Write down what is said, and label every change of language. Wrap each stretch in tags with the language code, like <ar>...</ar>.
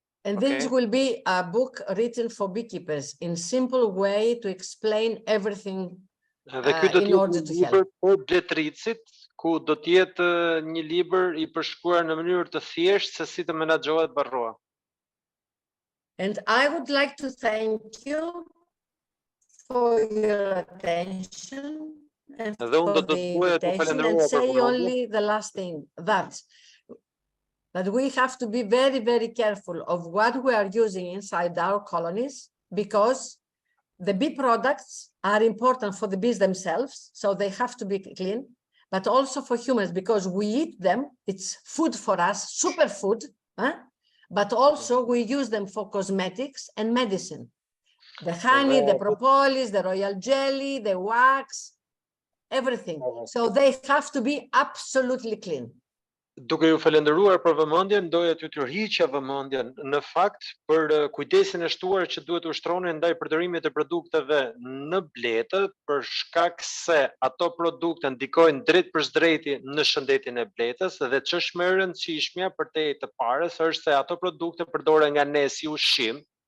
<en>And this will be a book written for beekeepers in simple way to explain everything in order to help.</en> <sq>Për bletëritësit, ku do të jetë një libër I përshkruar në mënyrë të thjeshtë se si të menaxhohet Varroa.</sq> <en>And I would like to thank you for your attention and for the invitation, and say only the last thing, that we have to be very, very careful of what we are using inside our colonies, because the bee products are important for the bees themselves, so they have to be clean, but also for humans, because we eat them, it's food for us, superfood, but also we use them for cosmetics and medicine. The honey, the propolis, the royal jelly, the wax, everything. So they have to be absolutely clean.</en> <sq>Duke ju falenderuar për vëmendjen, doja t'ju tërhiqja vëmendjen në fakt për kujdesin e shtuar që duhet u shtroni ndaj përdërimit të produkteve në bletë, për shkak se ato produkte ndikojnë drejt për drejti në shëndetin e bletës, dhe ç'është më e rëndësishmja përtej të parës është se ato produkte përdoren nga ne si ushqim,</sq>